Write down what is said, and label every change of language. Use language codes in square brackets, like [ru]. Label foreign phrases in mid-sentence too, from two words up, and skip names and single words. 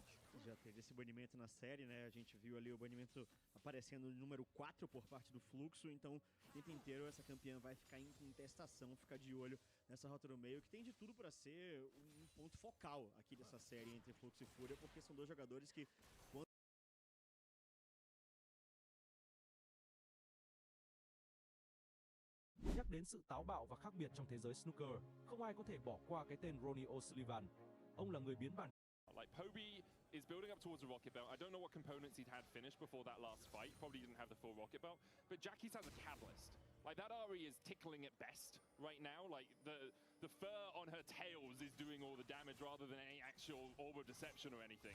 [pt] Já teve esse banimento na série, né? A gente viu ali o banimento aparecendo no número 4 por parte do Fluxo, então o tempo inteiro essa campeã vai ficar em contestação, ficar de olho nessa Rota do Meio, que tem de tudo para ser um ponto focal aqui dessa série entre Fluxo e Fúria, porque são dois jogadores que [vi] Nhắc đến sự táo bạo và khác biệt trong thế giới snooker, không ai có thể bỏ qua cái tên Ronnie O'Sullivan. Ông là người biến bản. [en] Like Poby is building up towards a rocket belt. I don't know what components he'd had finished before that last fight. Probably didn't have the full rocket belt. But Jackie's has a catalyst. Like that Ahri is tickling at best right now. Like the fur on her tails is doing all the damage rather than any actual orb of deception or anything.